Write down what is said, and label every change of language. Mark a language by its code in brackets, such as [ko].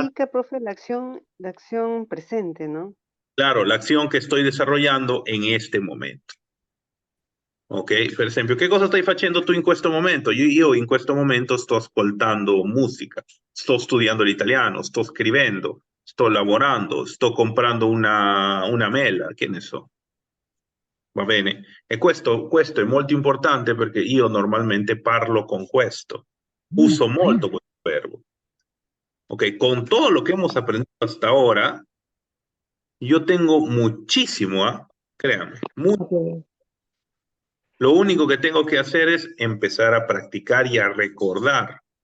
[es] Indica, profe, la acción presente, ¿no? claro, la acción che sto desarrollando en este momento. Ok? [it] Per esempio, che cosa stai facendo tu in questo momento? Io in questo momento sto ascoltando musica, sto studiando l'italiano, sto scrivendo, sto lavorando, sto comprando una mela, che ne so. Va bene? E questo è molto importante perché io normalmente parlo con questo. Uso molto questo verbo. [es] Ok, con todo lo que hemos aprendido hasta ahora, yo tengo muchísimo, ¿ah? Créanme, Ok. Lo único que tengo que hacer es empezar a practicar y a recordar.